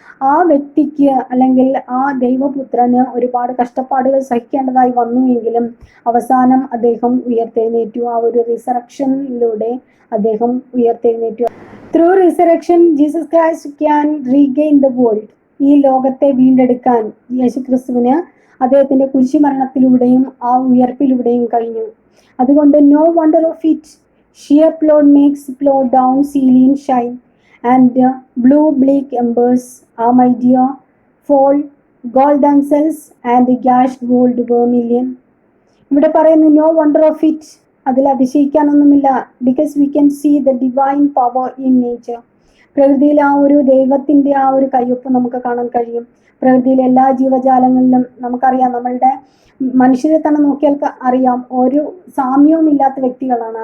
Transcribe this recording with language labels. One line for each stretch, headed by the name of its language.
Malayalam: ആ വ്യക്തിക്ക് അല്ലെങ്കിൽ ആ ദൈവപുത്രന് ഒരുപാട് കഷ്ടപ്പാടുകൾ സഹിക്കേണ്ടതായി വന്നുവെങ്കിലും അവസാനം അദ്ദേഹം ഉയർത്തെഴുന്നേറ്റു. ആ ഒരു റിസറക്ഷനിലൂടെ അദ്ദേഹം ഉയർത്തെഴുന്നേറ്റു.
English: Through resurrection Jesus Christ can regain the world.
Malayalam: ഈ ലോകത്തെ വീണ്ടെടുക്കാൻ യേശുക്രിസ്തുവിന് അദ്ദേഹത്തിന്റെ കുരിശുമരണത്തിലൂടെയും ആ ഉയർപ്പിലൂടെയും കഴിഞ്ഞു.
English: അതുകൊണ്ട് no wonder of it, sheer plod makes plod down ceiling shine, and blue bleak embers are my dear fall gold themselves and gashed gold vermilion.
Malayalam: ഇവിടെ പറയുന്നു
English: no wonder of it,
Malayalam: അതിൽ അതിശയിക്കാനൊന്നുമില്ല.
English: Because we can see the divine power in nature.
Malayalam: പ്രകൃതിയിൽ ആ ഒരു ദൈവത്തിൻ്റെ ആ ഒരു കയ്യൊപ്പ് നമുക്ക് കാണാൻ കഴിയും. പ്രകൃതിയിലെ എല്ലാ ജീവജാലങ്ങളിലും നമുക്കറിയാം, നമ്മളുടെ മനുഷ്യരെ തന്നെ നോക്കിയാൽ അറിയാം, ഒരു സാമ്യവും ഇല്ലാത്ത വ്യക്തികളാണ്.